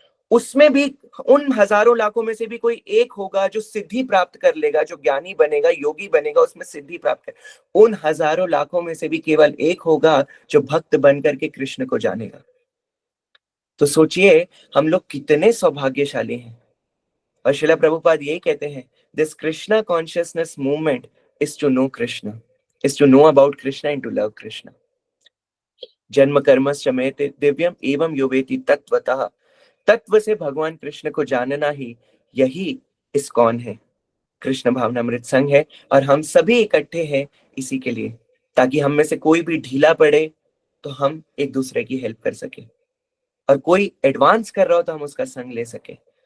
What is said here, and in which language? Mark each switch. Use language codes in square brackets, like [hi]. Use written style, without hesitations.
[hi] उसमें भी उन हजारों लाखों में से भी कोई एक होगा जो सिद्धि प्राप्त कर लेगा, जो ज्ञानी बनेगा, योगी बनेगा, उसमें सिद्धि प्राप्त कर। उन हजारों लाखों में से भी केवल एक होगा जो भक्त बन करके कृष्ण को जानेगा। तो सोचिए हम लोग कितने सौभाग्यशाली हैं। और श्रील प्रभुपाद यही कहते हैं, [en] This Krishna consciousness movement is to know Krishna, is to know about Krishna and to love Krishna. [sa] जन्म कर्मश्च मेते दिव्यम एवं योवेति तत्वतः, [hi] तत्व से भगवान कृष्ण को जानना ही यही इस्कॉन है, कृष्ण भावनामृत संघ है। और हम सभी इकट्ठे हैं इसी के लिए, ताकि हम में से कोई भी ढीला पड़े तो हम एक दूसरे की हेल्प कर सके, और कोई एडवांस कर रहा हो तो हम उसका संग ले सके।